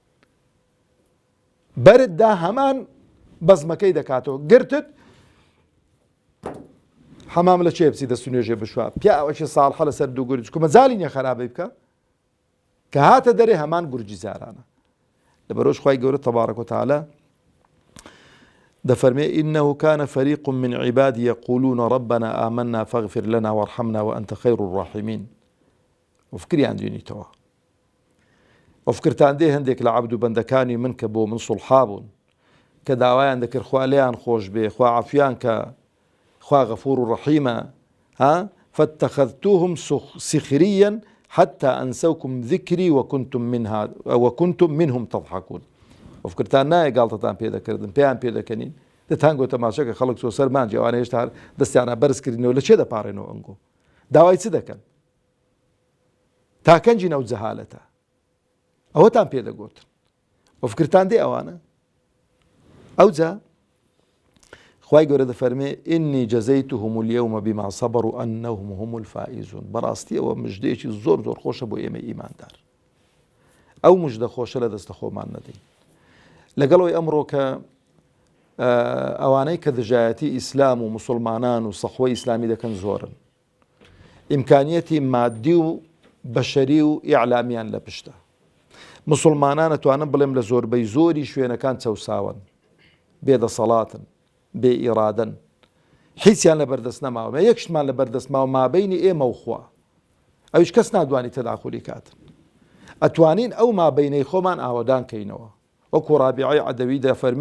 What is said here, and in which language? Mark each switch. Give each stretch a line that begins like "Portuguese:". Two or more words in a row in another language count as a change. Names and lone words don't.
Central Kurdish: بەرتدا هەمان بەزمەکەی دەکاتەوە گرتت حەمام لە چێ بچی دەست و نوێژێ بشوە پیاوەکی ساڵحە لەسەر دوو گورج کومەجاڵی نییە خراپەی بکە کە هاتە دەرێ هەمان گورجی زارانە. لەبەرەوەش خوای گەورە
Arabic: تەبارەک و تەعالە
Central Kurdish: دەفەرمێ
Arabic: إنه كان فريق من عبادي يقولون ربنا آمنا فاغفر لنا وارحمنا وأنت خير الراحمين.
Central Kurdish: وفکریان دوێنیتەوە وفکرتان دێ هەندێک لە عەبد و بەندەکانی من کە بۆ من سوڵحا بوون کە داوایان دەکرد خوا لێیان خۆش بێ خوا عەفویان کە خوا غەفور و ڕەحیمە
Arabic: فاتخذتوهم سخريا حتى أنسوكم ذكري وكنتم منهم تضحكون.
Central Kurdish: وفکرتان نایە گاڵتەتان پێ دەکردن پێیان پێ دەکەنین دەتان گۆ تەماشەکە خەڵک چۆ سەرمانجی ئەوانە هێشتا دەستیانە بەرزکردنەوە لە چێ دەپارێنەوە ئەنگۆ داوای چ دەکەن تاکەنجی نەو جەهالەتە ئەوەتان پێدەگوتن و فکرتان دێ ئەوانە ئەوجا خوای گەورە دەفەرمێ
Arabic: ئینی جەزەیتهم اليوم بما صبروا أنهم هم الفائزون
Central Kurdish: بەڕاستی ئەوە مژدەیەکی زۆر زۆر خۆشە بۆ ئێمە ئیماندار ئەو مژدە خۆشە لە دەستە خۆمان نەدەین لەگەڵەوەی ئەمڕۆ کە ئەوانەی کە دژایەتی ئیسلام و مسلمانان و سەخوەی ئیسلامی دەکەن زۆرن ئیمکانیەتی مادی و بەشەری و ئیعلامیان لە پشتە مسلمانان ئەتوانن بڵێم لە زۆربەی زۆری شوێنەکان چەوساون بێدەسەڵاتن بێ ئیرادەن هیچیان لە بەردەست نەماوە یەکشتمان لە بەردەست ماوە مابەینی ئێمە و خوا ئەویش کەس نادوانی تەداخولی کاتن ئەتوانین ئەو مابەینەی خۆمان ئاوەدان کەینەوە وەکو ڕابعی عەدەوی دەفەرمێ